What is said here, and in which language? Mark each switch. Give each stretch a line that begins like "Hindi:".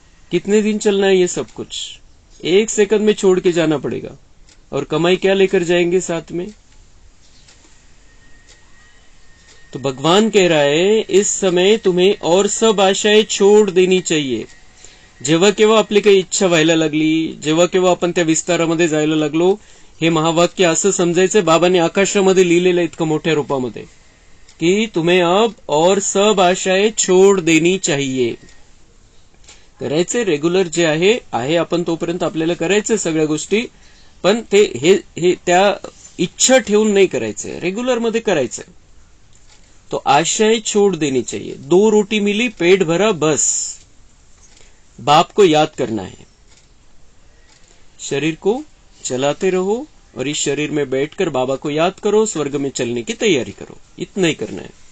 Hindi: कितने दिन चलना है ये सब कुछ, एक सेकंड में छोड़ के जाना पड़ेगा, और कमाई क्या लेकर जाएंगे साथ में। तो भगवान कह रहा है इस समय तुम्हें और सब आशाएं छोड़ देनी चाहिए।
Marathi: जेव्हा केव्हा आपली काही इच्छा व्हायला लागली, जेव्हा केव्हा आपण त्या विस्तारामध्ये जायला लागलो, हे महावाक्य असं समजायचं, बाबांनी आकाशामध्ये लिहिलेलं इतकं मोठ्या रूपामध्ये, कि
Hindi: तुम्हें अब और सब आशाएं छोड़ देनी चाहिए।
Marathi: करायचे रेग्युलर जे आहे आपण तोपर्यंत आपल्याला करायचे सगळ्या गोष्टी, पण ते हे त्या इच्छा ठेवून नाही करायचे, रेग्युलर मध्ये करायचे।
Hindi: तो आशाएं छोड़ देनी चाहिए। 2 रोटी मिली, पेट भरा, बस बाप को याद करना है, शरीर को चलाते रहो और इस शरीर में बैठकर बाबा को याद करो, स्वर्ग में चलने की तैयारी करो, इतना ही करना है।